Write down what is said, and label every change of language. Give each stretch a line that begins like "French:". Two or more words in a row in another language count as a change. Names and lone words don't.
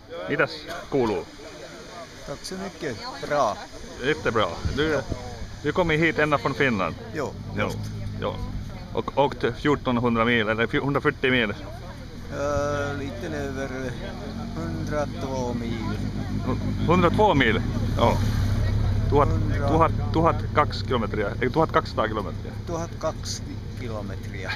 Finnish: Mitäs kuuluu?
Swedish: Tack så mycket. Bra. Jättebra. Du kom hit ända från Finland? Jo, just. Ja. Och åkt 1400 mil eller 140 mil? Lite över 102 mil. 102 mil? Ja.
Finnish: 1200 kilometriä, ei 1200 kilometriä. 1200 kilometriä.